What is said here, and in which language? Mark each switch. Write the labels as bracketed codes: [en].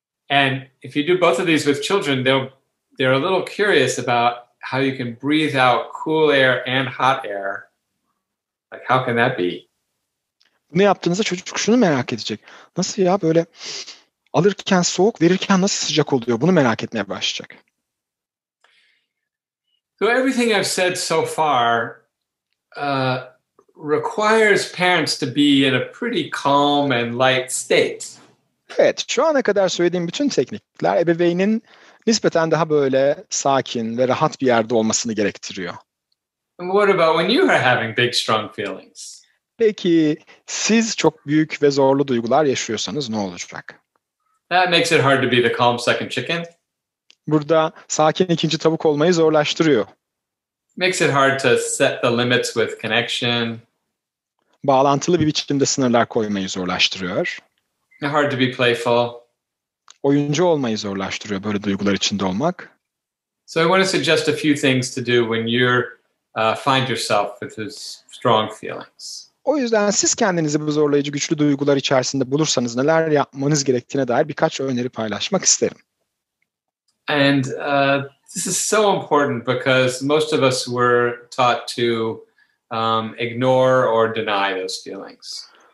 [en] And if you do both of these with children, they're a little curious about how you can breathe out cool air and hot air. Like, how can that be? [tr] Bunu yaptığınızda çocuk şunu merak edecek. Nasıl ya böyle alırken soğuk, verirken nasıl sıcak oluyor? Bunu merak etmeye başlayacak. [en] So everything I've said so far requires parents to be in a pretty calm and light state. [tr] Evet, şu ana kadar söylediğim bütün teknikler ebeveynin nispeten daha böyle sakin ve rahat bir yerde olmasını gerektiriyor. [en] And what about when you are having big, strong feelings? [tr] Peki siz çok büyük ve zorlu duygular yaşıyorsanız ne olacak? [en] That makes it hard to be the calm second chicken. [tr] Burada sakin ikinci tavuk olmayı zorlaştırıyor. [en] Makes it hard to set the limits with connection. [tr] Bağlantılı bir biçimde sınırlar koymayı zorlaştırıyor. [en] Hard to be playful. [tr] Oyuncu olmayı zorlaştırıyor böyle duygular içinde olmak. [en] So I want to suggest a few things to do when you find yourself with those strong feelings. [tr] O yüzden siz kendinizi bu zorlayıcı güçlü duygular içerisinde bulursanız neler yapmanız gerektiğine dair birkaç öneri paylaşmak isterim. [en] And this is so important because most of us were taught to ignore or deny those feelings.